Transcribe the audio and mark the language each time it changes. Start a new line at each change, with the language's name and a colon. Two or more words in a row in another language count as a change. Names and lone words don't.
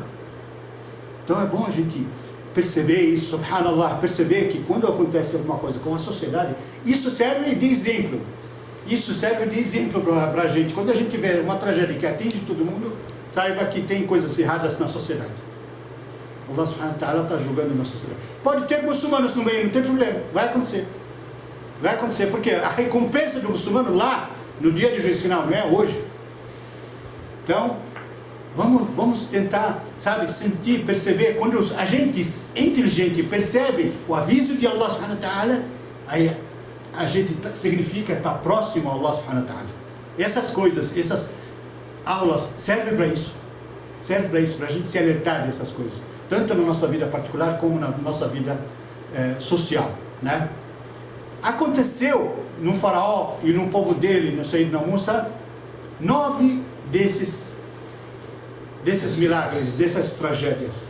Portuguese: Então é bom a gente perceber isso, subhanallah, perceber que quando acontece alguma coisa com a sociedade, isso serve de exemplo. Isso serve de exemplo para a gente. Quando a gente vê uma tragédia que atinge todo mundo, saiba que tem coisas erradas na sociedade.
Arabic: الله سبحانه وتعالى
Portuguese: está julgando na sociedade. Pode ter muçulmanos no meio, não tem problema, vai acontecer. Vai acontecer, porque a recompensa do muçulmano lá, no dia de juízo final, não é hoje. Então, vamos tentar, sentir, perceber. Quando a gente inteligente percebe o aviso de
Arabic: الله سبحانه وتعالى,
Portuguese: aí a gente significa estar próximo a
Arabic: الله سبحانه وتعالى.
Portuguese: Essas coisas, essas aulas servem para isso. Servem para isso, para a gente se alertar dessas coisas. Tanto na nossa vida particular, como na nossa vida social, né? Aconteceu no faraó e no povo dele, no Sayyidina Musa, 9 desses milagres, dessas tragédias.